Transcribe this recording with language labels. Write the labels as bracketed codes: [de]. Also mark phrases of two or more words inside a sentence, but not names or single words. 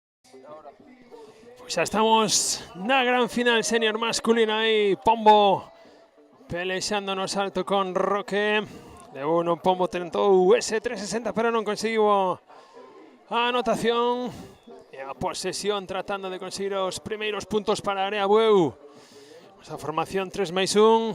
[es] Ahora. Pues ya estamos [gl] na gran final senior masculina aí, Pombo pelexando no salto con Roque. De uno, Pombo tentou ese 360, pero non conseguiu a anotación. E a posesión tratando de conseguir os primeiros puntos para Area Bueu. Esa formación 3+1.